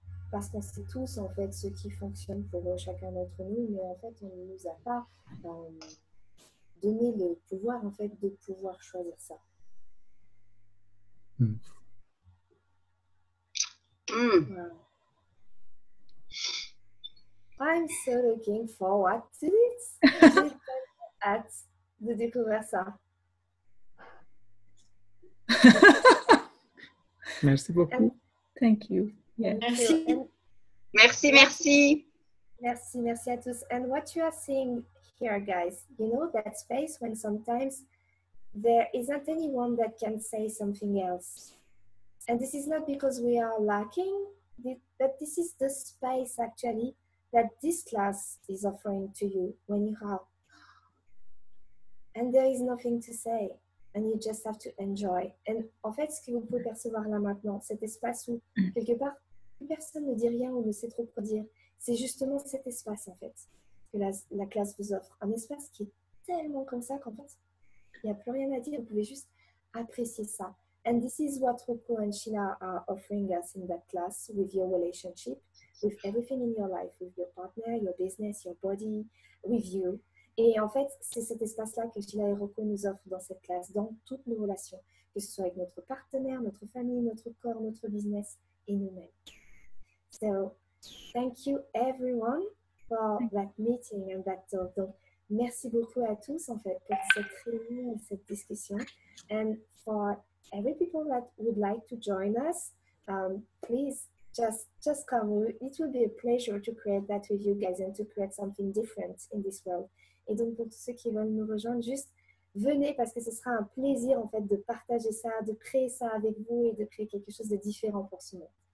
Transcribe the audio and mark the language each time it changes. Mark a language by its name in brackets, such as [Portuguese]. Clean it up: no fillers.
[French] Parce qu'on sait tous, en fait, ce qui fonctionne pour chacun d'entre nous, mais en fait, on ne nous a pas donné le pouvoir, en fait, de pouvoir choisir ça. Wow. [English] I'm so looking forward to this. [French] J'ai hâte de découvrir ça. Merci beaucoup. [English] Thank you. Yeah. [French] Merci. Merci, merci. Merci à tous. [English] And what you are seeing here, guys, you know that space when sometimes there isn't anyone that can say something else. And this is not because we are lacking, but this is the space actually that this class is offering to you when you have. And there is nothing to say. And you just have to enjoy. [French] And en fait, ce que vous pouvez percevoir là maintenant, cet espace où, quelque part, personne ne dit rien ou ne sait trop quoi dire, c'est justement cet espace, en fait, que la classe vous offre. Un espace qui est tellement comme ça qu'en fait, il n'y a plus rien à dire. Vous pouvez juste apprécier ça. [English] And this is what Rocco and Sheila are offering us in that class with your relationship, with everything in your life, with your partner, your business, your body, with you. [French] Et en fait, c'est cet espace-là que Sheila et Rocco nous offrent dans cette classe, dans toutes nos relations, que ce soit avec notre partenaire, notre famille, notre corps, notre business et nous-mêmes. [English] So, thank you everyone for that meeting and that talk. [French] Donc, merci beaucoup à tous en fait pour cette réunion et cette discussion. [English] And for every people that would like to join us, please just come. It will be a pleasure to create that with you guys and to create something different in this world. [French] Et donc, pour tous ceux qui veulent nous rejoindre, juste venez parce que ce sera un plaisir en fait de partager ça, de créer ça avec vous et de créer quelque chose de différent pour ce monde.